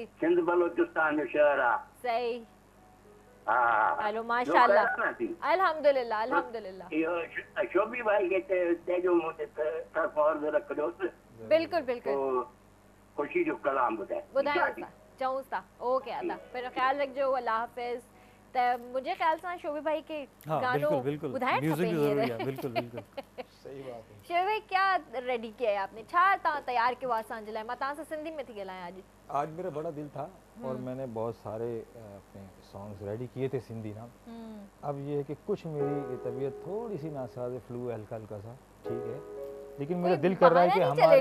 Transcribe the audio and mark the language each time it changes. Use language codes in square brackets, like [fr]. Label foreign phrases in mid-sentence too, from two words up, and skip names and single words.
[sd] सिंध बलोचिस्तान जो शहर आहे। सही। हा हलो माशाल्लाह, ॿियो ख़ैर न? [ar] الحمد لله الحمد لله. [sd] इहो शोभी भाई खे चइजो मुंहिंजे तरफ़ अर्ज़ रखजोसि। बिल्कुलु बिल्कुलु ख़ुशी जो कलाम ॿुधाए। ॿुधायूं था, चऊं था। ओके अदा, फिर ख्याल रखिजो। अल्लाह हाफ़िज़। त मुंहिंजे ख्याल सां शोभी भाई के [hi] हाँ [sd] गानो [hi] बिल्कुल बिल्कुल, [sd] ॿुधाइणु [hi] म्यूजिक [sd] खपे [hi] भी ज़रूरी [sd] हींअर। [hi] है। बिल्कुल बिल्कुल सही बात है। शोभी भाई क्या रेडी किया है आपने? [sd] छा तव्हां तयारु कयो आहे असांजे लाइ? मां तव्हां सां सिंधी में थी ॻाल्हायां अॼु। [hi] आज मेरा बड़ा दिल था और मैंने बहुत सारे अपने सॉन्ग्स रेडी किए थे सिंधी ना। अब ये है कि कुछ मेरी तबीयत थोड़ी सी नासाज, फ्लू हल्का हल्का सा, ठीक है, लेकिन मेरा दिल कर रहा है कि